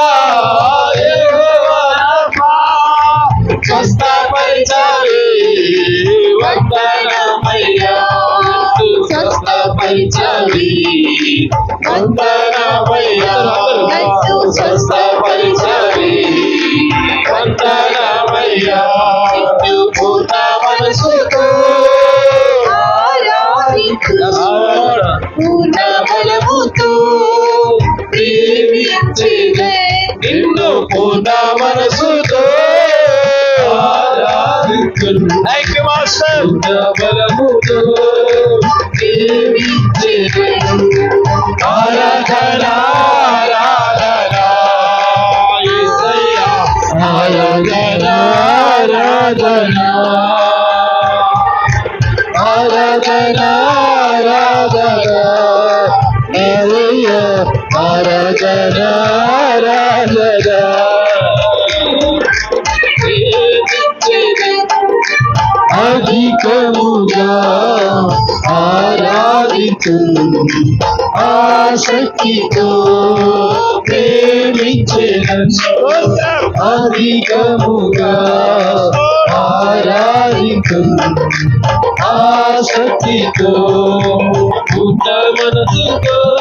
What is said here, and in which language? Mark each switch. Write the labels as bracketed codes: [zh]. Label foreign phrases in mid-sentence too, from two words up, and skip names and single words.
[te] స్వస్థపరిచావి వందనామయ్యా స్వస్థపరిచావి వందనామయ్యా స్వస్థపరిచావి వందనామయ్యా పూర్ణ మనసుతో పూర్ణ బలముతో ప్రేమించెదను నిన్ను పూర్ణ మనసుతో [en] Thank you, Master. [te] ఆరాధన, ఆరాధన, యేసయ్యా, ఆరాధన, ఆరాధన, ఆరాధన, ఆరాధన, ఏలియా, ఆరాధన, ఆరాధన. అధికముగా ఆరాధించు ఆసక్తితో ప్రేమించెదను అధికముగా ఆరాధించు ఆసక్తితో పూర్ణ మనసుతో